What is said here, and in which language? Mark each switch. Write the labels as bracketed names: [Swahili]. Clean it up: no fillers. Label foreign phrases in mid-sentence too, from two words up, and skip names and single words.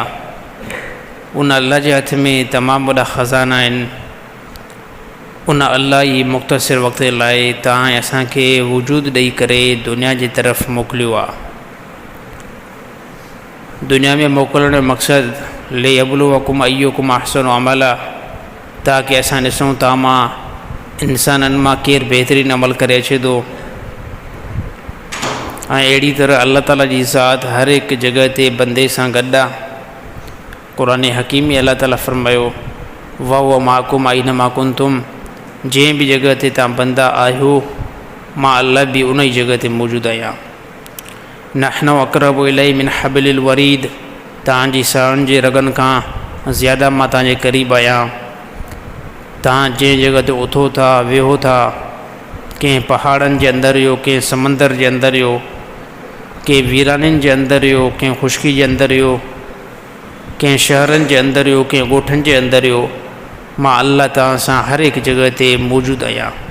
[Sindhi] उन अल्लाह जे हथ में तमामु वॾा ख़ज़ाना आहिनि। उन अल्लाह जी मुख़्तसिर वक़्त लाइ तव्हां असांखे वजूद ॾेई करे दुनिया जी तरफ़ मोकिलियो आहे। दुनिया में मोकिलण जो मक़सदु [Arabic] ليبلوكم أيكم أحسن عملا, [Sindhi] ताकि असां ॾिसूं था मां इंसाननि मां केरु बहितरीनु अमल करे अचे थो। ऐं अहिड़ी तरह अल्लाह ताला जी ज़ात हर हिकु जॻह ते बंदे सां गॾु आहे। क़ुरान हकीम में अल्लाह ताला फ़रमायो [Arabic] وهو معكم أين ما كنتم, [Sindhi] जंहिं बि जॻह ते तव्हां बंदा आहियो मां अल्लाह बि उन ई जॻह ते मौजूदु आहियां। [Arabic] نحن أقرب إليه من حبل الوريد, [Sindhi] तव्हांजी साहनि जे रगनि खां ज़्यादा मां तव्हांजे क़रीब आहियां। तव्हां जंहिं जॻह ते उथो था, वेहो था, कंहिं पहाड़नि जे अंदरि हो, कंहिं समंदर जे अंदरि हो, कंहिं वीराननि जे अंदरि हो, कंहिं ख़ुश्की जे अंदरि हो, कंहिं शहरनि जे अंदरि हो, कंहिं ॻोठनि जे अंदरि हो, मां अल्लाह तव्हां सां हर हिकु जॻह ते मौजूदु आहियां।